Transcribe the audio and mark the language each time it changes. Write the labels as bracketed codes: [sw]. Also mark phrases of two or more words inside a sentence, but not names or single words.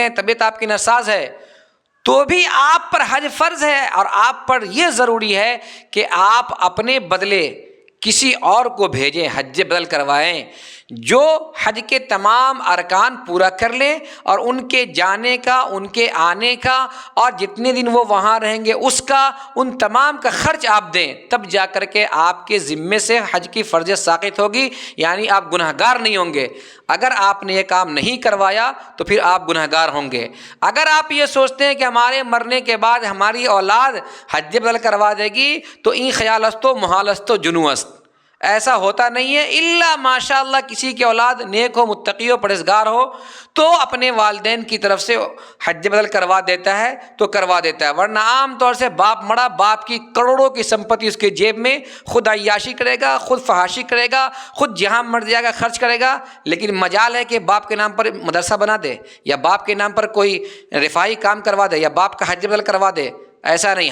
[ur] ہیں، طبیعت آپ کی ناساز ہے، تو بھی آپ پر حج فرض ہے، اور آپ پر یہ ضروری ہے کہ آپ اپنے بدلے کسی اور کو بھیجیں، حج بدل کروائیں، جو حج کے تمام ارکان پورا کر لیں اور ان کے جانے کا، ان کے آنے کا، اور جتنے دن وہ وہاں رہیں گے اس کا، ان تمام کا خرچ آپ دیں، تب جا کر کے آپ کے ذمے سے حج کی فرض ساقط ہوگی، یعنی آپ گنہگار نہیں ہوں گے۔ اگر آپ نے یہ کام نہیں کروایا تو پھر آپ گنہگار ہوں گے۔ اگر آپ یہ سوچتے ہیں کہ ہمارے مرنے کے بعد ہماری اولاد حج بدل کروا دے گی تو [fa] این خیال است و محال است و جنو است، [ur] ایسا ہوتا نہیں ہے۔ [ar] الا ماشاء اللہ [ur] کسی کی اولاد نیک ہو، متقی ہو، پرہیزگار ہو تو اپنے والدین کی طرف سے حج بدل کروا دیتا ہے تو کروا دیتا ہے، ورنہ عام طور سے باپ مڑا، باپ کی کروڑوں کی سمپتی اس کے جیب میں، خود عیاشی کرے گا، خود فحاشی کرے گا، خود جہاں مر جائے گا خرچ کرے گا، لیکن مجال ہے کہ باپ کے نام پر مدرسہ بنا دے، یا باپ کے نام پر کوئی رفاہی کام کروا دے، یا باپ کا حج بدل کروا دے، ایسا نہیں۔